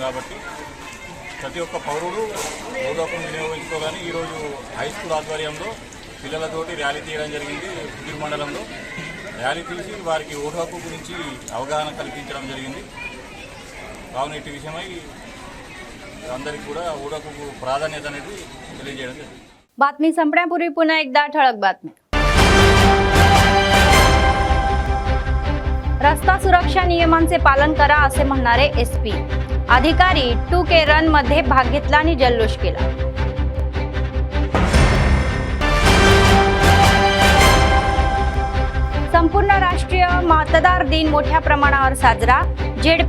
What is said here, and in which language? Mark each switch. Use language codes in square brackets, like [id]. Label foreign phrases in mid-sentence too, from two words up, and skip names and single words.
[te] కాబట్టి ప్రతి ఒక్క పౌరుడు ఓటు హక్కును వినియోగించుకోవాలని ఈరోజు [en] high school [te] ఆధ్వర్యంలో పిల్లలతోటి ర్యాలీ తీయడం జరిగింది. కుబీర్ మండలంలో ర్యాలీ తీసి వారికి ఓటు హక్కు గురించి అవగాహన కల్పించడం జరిగింది. కావున ఇటు విషయమై అందరికీ కూడా ఓటు హక్కుకు ప్రాధాన్యత అనేది తెలియజేయడం జరిగింది. [mr] बातमी संपण्यापूर्वी पुन्हा एकदा ठळक बातमी. रस्ता सुरक्षा नियमांचे पालन करा असे म्हणणारे एसपी. अधिकारी 2K रन मध्ये भाग घेतला आणि जल्लोष केला. संपूर्ण राष्ट्रीय मतदार दिन मोठ्या प्रमाणावर साजरा.